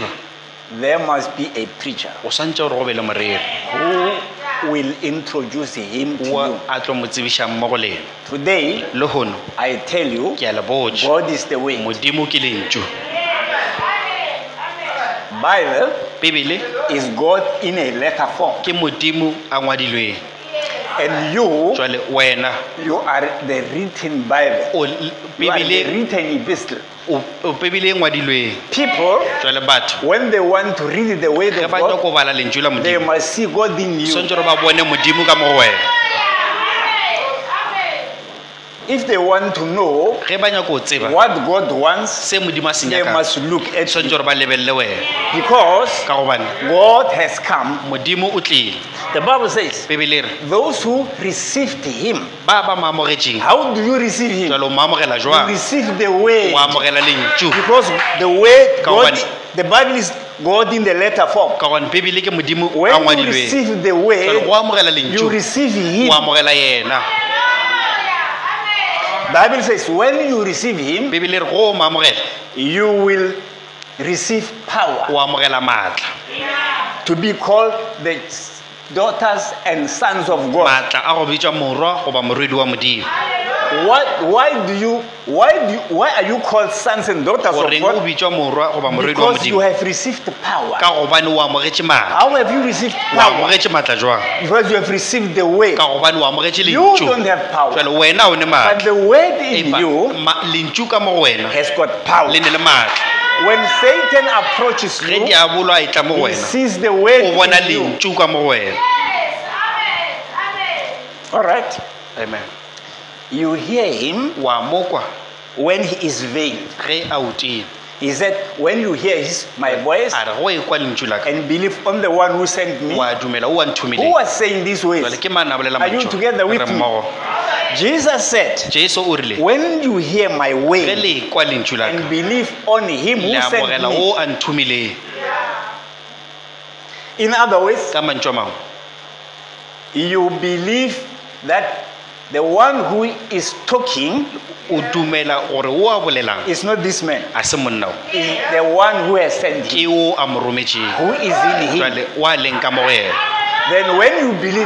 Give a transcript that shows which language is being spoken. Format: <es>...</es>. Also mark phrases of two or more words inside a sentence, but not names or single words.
<en>there must be a preacher</en> <nso>o swantse gore go be le moreri</nso> <en>who will introduce him to</en> <nso>o</nso> <en>you.</en> <nso>a tlo mo tsebišang mo go lena</nso> <en>Today,</en> <nso>le gono</nso> <en>I tell you,</en> <nso>ke a le botse</nso> <en>God is the way.</en> <nso>Modimo ke lentšu</nso> <en>Bible</en> <nso>Bibele</nso> <en>is God in a letter form.</en> <nso>ke Modimo a ngwadilweng</nso> <en>And you</en> <nso>jwale wena</nso> <en>are the written Bible.</en> <nso>o</nso> <en>You are the</en> <nso>Bibele</nso> <en>written epistle.</en> <nso>o Bibele e ngwadilweng</nso> <en>People,</en> <nso>jwale batho</nso> <en>when they want to read the word</en> <nso>ge</nso> <en>of</en> <nso>ba tlo</nso> <en>God,</en> <nso>ko bala lentšu la</nso> <en>they</en> <nso>Modimo</nso> <en>must see God in you.</en> <nso>swantse gore ba bone Modimo ka mo go wena</nso> <en>If they want to know</en> <nso>ge ba nyako o tseba</nso> <en>what God wants,</en> <nso>se Modimo a se</nso> <en>they</en> <nso>nyakang</nso> <en>must look at</en> <nso>swantse</nso> <en>you.</en> <nso>gore ba lebelele wena</nso> <en>Because</en> <nso>ka gobane</nso> <en>God has come.</en> <nso>Modimo o tlile</nso> <en>The Bible says,</en> <nso>Bibele re</nso> <en>those who received him,</en> <nso>ba ba maamogetseng</nso> <en>how do you receive him?</en> <nso>jwale o maamogela</nso> <en>You</en> <nso>jwang</nso> <en>receive the word.</en> <nso>o amogela lentšu</nso> <en>Because the word,</en> <nso>Ka</nso> <en>God,</en> <nso>gobane-</nso> <en>the Bible is God in the letter form.</en> <nso>ka gone Bibele ke Modimo a</nso> <en>When you</en> <nso>ngwadilweng</nso> <en>receive the</en> <nso>jwale go</nso> <en>word,</en> <nso>amogela</nso> <en>you</en> <nso>lentšu</nso> <en>receive</en> <nso>o</nso> <en>him.</en> <nso>amogela yena</nso> <en>Bible says when you receive him,</en> <nso>Bibele re go o maamogela</nso> <en>you will receive power</en> <nso>o amogela maatla</nso> <en>to be called the daughters and sons of God.</en> <nso>maatla a go bitswa morwa goba morwedi wa Modimo</nso> <en>Why are you called sons and daughters of</en> <nso>goreng o</nso> <en>God?</en> <nso>bitswa morwa goba morwedi wa</nso> <en>Because you</en> <nso>Modimo</nso> <en>have received power.</en> <nso>ka gobane o amogetše maatla</nso> <en>How have you received</en> <nso>o</nso> <en>power?</en> <nso>amogetše maatla jwang</nso> <en>Because you have received the word.</en> <nso>ka gobane o amogetše</nso> <en>You</en> <nso>lentšu</nso> <en>don't have power.</en> <nso>jwale wena o ne</nso> <en>But</en> <nso>maatla</nso> <en>the word in</en> <nso>Empa</nso> <en>you</en> <nso>lentšu ka mo go wena</nso> <en>has got power.</en> <nso>le ne le maatla</nso> <en>When Satan approaches</en> <nso>ge</nso> <en>you,</en> <nso>diabolo a e tla mo go</nso> <en>he</en> <nso>wena</nso> <en>sees the word</en> <nso>o bona</nso> <en>in you.</en> <nso>lentšu ka mo go wena</nso> <en>All right.</en> <nso>amen</nso> <en>You hear him</en> <nso>wa mokwa</nso> <en>when he is veiled.</en> <nso>ge a utile</nso> <en>He said, when you hear my voice</en> <nso>a re go ekwa lentšu la ka</nso> <en>and believe on the one who sent me.</en> <nso>wa dumela o wa</nso> <en>Who</en> <nso>nthomileng</nso> <en>was saying these words?</en> <nso>jwale ke mana a bolela</nso> <en>Are you</en> <nso>mantšu</nso> <en>together with</en> <nso>re</nso> <en>me?</en> <nso>mmogo</nso> <en>Jesus said,</en> <nso>jesu o rile</nso> <en>when you hear my</en> <nso>ge</nso> <en>word</en> <nso>le ekwa lentšu la</nso> <en>and</en> <nso>ka</nso> <en>believe on him who</en> <nso>le</nso> <en>sent</en> <nso>amogela</nso> <en>me.</en> <nso>o a nthomileng</nso> <en>In other words,</en> <nso>ka mantšu a mangwe</nso> <en>you believe that The one who is talking</en> <nso>o dumela gore o a bolelang</nso> <en>is not this man.</en> <nso>a se monna o</nso> <en>Is the one who has sent him,</en> <nso>ke o a mo rometšeng</nso> <en>who is in him.</en> <nso>jwale o a leng ka mo go ena</nso> <en>Then when you believe</en>